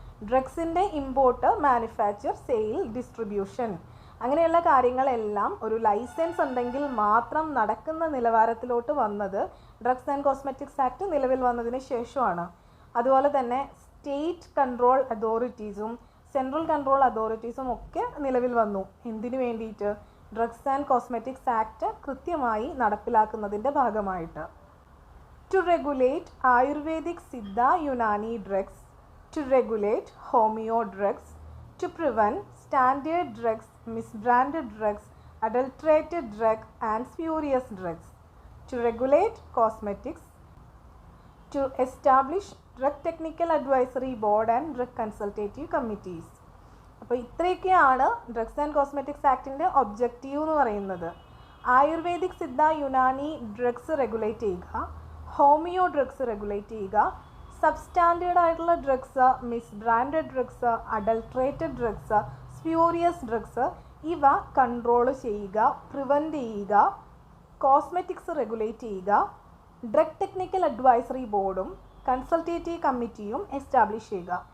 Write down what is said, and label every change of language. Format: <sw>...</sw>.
<ml>ഡ്രഗ്സിൻ്റെ import, manufacture, sale, distribution അങ്ങനെയുള്ള കാര്യങ്ങളെല്ലാം ഒരു ലൈസൻസ് ഉണ്ടെങ്കിൽ മാത്രം നടക്കുന്ന നിലവാരത്തിലോട്ട് വന്നത് ഡ്രഗ്സ് ആൻഡ് കോസ്മെറ്റിക്സ് ആക്ട് നിലവിൽ വന്നതിന് ശേഷമാണ്. അതുപോലെ തന്നെ സ്റ്റേറ്റ് കൺട്രോൾ അതോറിറ്റീസും സെൻട്രൽ കൺട്രോൾ അതോറിറ്റീസും ഒക്കെ നിലവിൽ വന്നു. എന്തിനു വേണ്ടിയിട്ട്? ഡ്രഗ്സ് ആൻഡ് കോസ്മെറ്റിക്സ് ആക്ട് കൃത്യമായി നടപ്പിലാക്കുന്നതിൻ്റെ ഭാഗമായിട്ട്.</ml> <en>To regulate Ayurvedic, Siddha, Unani drugs, to regulate homeo drugs, to prevent standard drugs, misbranded drugs, adulterated drugs and spurious drugs, to regulate cosmetics, to establish drug technical advisory board and drug consultative committees.</en> <ml>അപ്പോൾ ഇത്രയൊക്കെയാണ് drugs and cosmetics ആക്ടിൻ്റെ objective എന്ന് പറയുന്നത്. Ayurvedic Siddha Unani drugs regulate ചെയ്യുക, homeo drugs regulate ചെയ്യുക, substandard ആയിട്ടുള്ള drugs, miss branded drugs, adulterated drugs, spurious drugs ഇവ control ചെയ്യുക, prevent ചെയ്യുക, കോസ്മെറ്റിക്സ് റെഗുലേറ്റ് ചെയ്യുക, ഡ്രഗ് ടെക്നിക്കൽ അഡ്വൈസറി ബോർഡും കൺസൾട്ടേറ്റീവ് കമ്മിറ്റിയും എസ്റ്റാബ്ലിഷ് ചെയ്യുക.</ml>